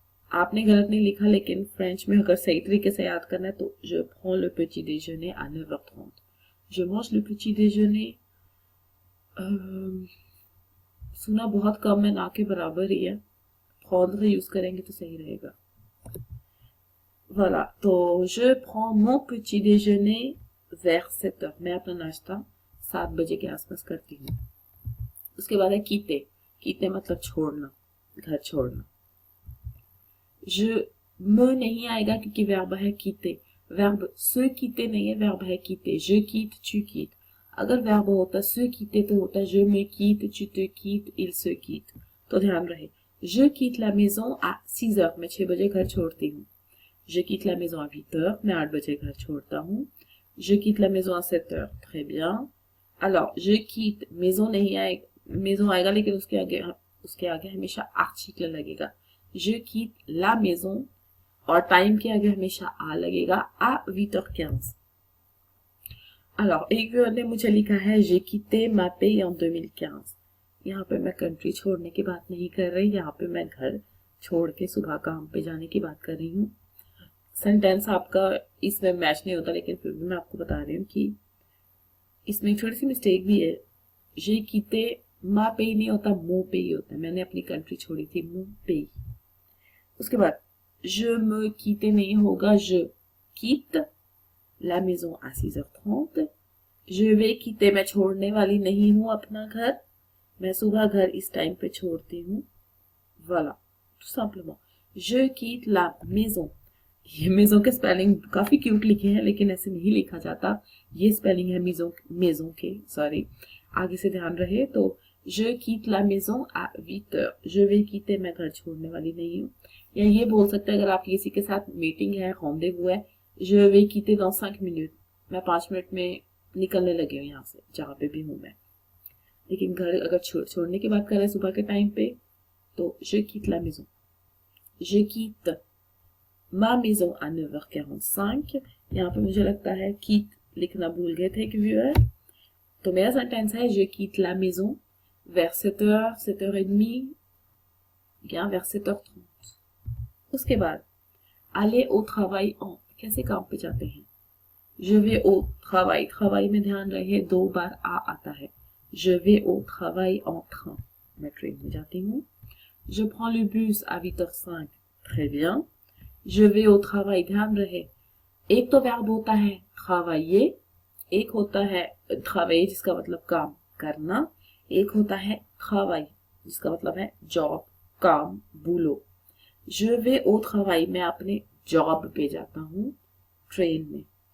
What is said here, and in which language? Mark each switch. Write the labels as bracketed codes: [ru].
[hi] आपने गलत नहीं लिखा, लेकिन फ्रेंच में अगर सही तरीके से याद करना है तो [fr] je prends le petit déjeuner à 9h30। je mange le petit déjeuner, [hi] सुना बहुत कम है, ना के बराबर ही है, prendre यूज करेंगे तो सही रहेगा। [fr] voilà, तो je prends mon petit déjeuner vers 7 heures। [hi] मैं अपना नाश्ता 7 बजे के आसपास करती हूँ। उसके बाद है quitter। quitter मतलब छोड़ना, घर छोड़ना। je me नहीं आएगा क्योंकि वर्ब है quitter। वर्ब se quitter नहीं है, वर्ब है quitter। [fr] je quitte, tu quittes। [hi] अगर वर्ब होता [fr] se quitter [hi] तो होता [fr] je me quitte, tu te quittes, il se quitte। [hi] तो ध्यान रहे, [fr] je quitte la maison à 6 heures, [hi] मैं 6 बजे घर छोड़ती हूँ। [fr] je quitte la maison à 8 heures, [hi] मैं 8 बजे घर छोड़ता हूँ। [fr] je quitte la maison à 7 heures, très bien। alors je quitte, [hi] maison नहीं आएगा, maison आएगा लेकिन उसके आगे हमेशा आर्टिकल लगेगा। [fr] je quitte la maison, [hi] और टाइम के आगे हमेशा आ लगेगा, à 8h15। alors एक व्यूअर ने मुझे लिखा है [fr] j'ai quitté ma pays en 2015। [hi] यहाँ पे मैं कंट्री छोड़ने की बात नहीं कर रही, यहाँ पे मैं घर छोड़ के सुबह काम पे जाने की बात कर रही हूँ। सेंटेंस आपका इसमें मैच नहीं होता, लेकिन फिर भी मैं आपको बता रही हूँ कि इसमें थोड़ी सी मिस्टेक भी है। [fr] j'ai quitté ma pays [hi] नहीं होता, [fr] mon pays [hi] होता है। मैंने अपनी कंट्री छोड़ी थी, [fr] mon pays। [hi] उसके बाद [fr] je me quitte [hi] नहीं होगा, [fr] je quitte la maison à 6h30। je vais quitter, [hi] मैं छोड़ने वाली नहीं हूँ अपना घर, मैं सुबह घर इस टाइम पे छोड़ती हूँ। [fr] voilà, tout simplement। je quitte la maison, [hi] ये मेजों के स्पेलिंग काफी क्यूट लिखे हैं, लेकिन ऐसे नहीं लिखा जाता। ये स्पेलिंग है मेजों के, सॉरी, आगे से ध्यान रहे। [fr] तो je quitte la maison à 8 heures, je vais quitter, [hi] मैं घर छोड़ने वाली नहीं हूँ। या ये बोल सकते हैं अगर आप किसी के साथ मीटिंग है, rendez-vous है, [fr] je vais quitter dans 5 minutes, [hi] मैं 5 मिनट में निकलने लगी हूँ यहाँ से, जहाँ पे भी हूँ मैं। लेकिन घर अगर छोड़ने की बात कर रहे हैं सुबह के टाइम पे, तो [fr] je quitte la maison, je quitte ma maison à 9h45। [hi] यहाँ पे मुझे लगता है quitte लिखना भूल गए थे एक व्यूअर, तो मेरा सेंटेंस है [fr] je quitte la maison vers 7h, 7h30 या vers 7h30। [hi] उसके बाद [fr] aller au travail en, [hi] कैसे काम पे जाते हैं। [fr] je vais au travail, [hi] travail में ध्यान रहे 2 बार आ आता है। [fr] je vais au travail en train, [hi] मैं ट्रेन में जाती हूँ। [fr] je prends le bus à 8h05, très bien। je vais au travail, [hi] ध्यान रहे, एक तो वर्ब होता है travailler, एक होता है travailler जिसका मतलब काम करना, एक होता है travail जिसका मतलब है जॉब, काम, बोलो। [fr] je vais au travail, [hi] मैं अपने जॉब पे जाता हूँ ट्रेन में।